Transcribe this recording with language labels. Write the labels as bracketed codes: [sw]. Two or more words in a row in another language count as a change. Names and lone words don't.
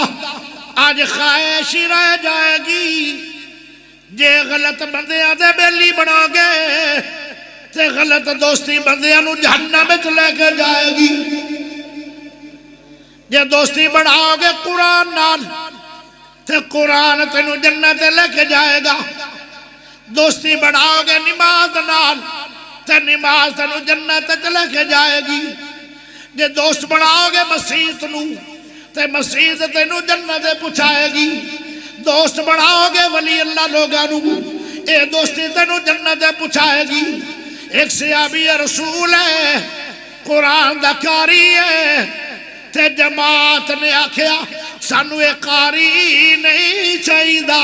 [pa] آج خواہش ہی رہ جائے گی، جے غلط بندیاں دے بیلی بنا گے تے غلط دوستی بندیاں نو جہنم میں لے کے جائے گی۔ جے دوستی بناؤ گے قرآن نال تے قرآن تینو جنت لے کے جائے گا۔ دوستی بناؤ گے نماز نال تے نماز تینو جنت لے کے جائے گی۔ جے دوست بناؤ گے مسیحت نو تے مسیحت تینو جنت پہنچائے گی۔ دوست بناؤ گے ولی اللہ لوگاں نو، اے دوستی تینو جنت پہنچائے گی۔ ایک صحابی رسول ہے، قرآن دا قاری ہے، تے جماعت نے آکھیا سانو ایک قاری نہیں چاہی دا۔